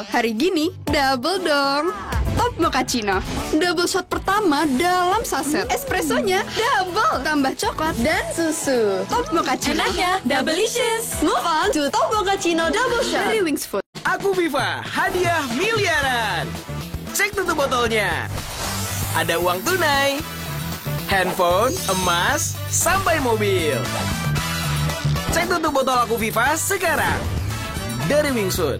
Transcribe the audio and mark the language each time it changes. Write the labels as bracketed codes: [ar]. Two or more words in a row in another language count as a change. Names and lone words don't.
[id] Hari gini, double dong. Top Mochaccino, [en] double shot [id] pertama dalam saset. Espressonya double, tambah coklat dan susu. Top Mochaccino, Enaknya, double-licious. [en] Move on to Top Mochaccino double shot dari Wings Food. [id] Aku Viva, hadiah miliaran. Cek tutup botolnya. Ada uang tunai, handphone, emas, sampai mobil. Cek tutup botol Aku Viva sekarang. Dari Wingsuit.